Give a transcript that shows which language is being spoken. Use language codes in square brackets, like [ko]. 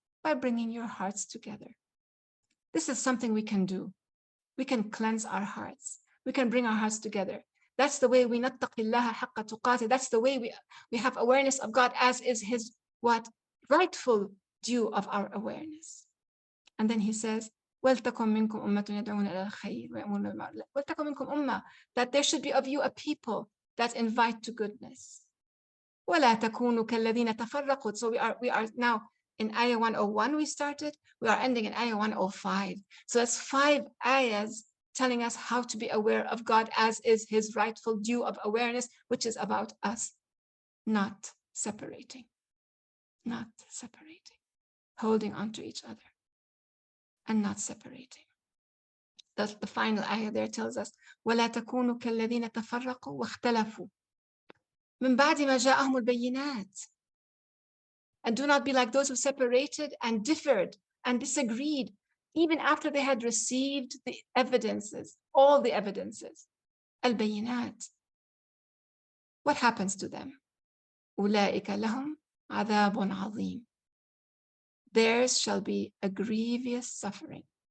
[en] By bringing your hearts together. This is something we can do. We can cleanse our hearts. We can bring our hearts together. That's the way we [ar] نَتَّقِ اللَّهَ حَقَّ تُقَاتِهِ. [en] That's the way we have awareness of God as is His what? Rightful due of our awareness. And then He says, [ar] وَلْتَكُنْ مِنْكُمْ أُمَّةٌ يَدْعُونَ إِلَى الْخَيْرِ وَيَأْمُرُونَ بِالْمَعْرُوفِ. وَلْتَكُنْ مِنْكُمْ أُمَّةٌ, [en] that there should be of you a people that invite to goodness. [ar] وَلَا تَكُونُوا كَالَّذِينَ تَفَرَّقُوا. [en] So we are now in ayah 101 we started. We are ending in ayah 105. So that's 5 ayahs telling us how to be aware of God as is His rightful due of awareness, which is about us not separating. Not separating. Holding on to each other and not separating. The final ayah there tells us, [ar] وَلَا تَكُونُوا كَالَّذِينَ تَفَرَّقُوا وَاخْتَلَفُوا مِنْ بَعْدِ مَا جَاءَهُمُ الْبَيِّنَاتِ. [en] And do not be like those who separated and differed and disagreed, even after they had received the evidences, all the evidences. Al-Bayinat. What happens to them? [ar] أُولَٰئِكَ لَهُمْ عَذَابٌ عَظِيمٌ. [en] Theirs shall be a grievous suffering.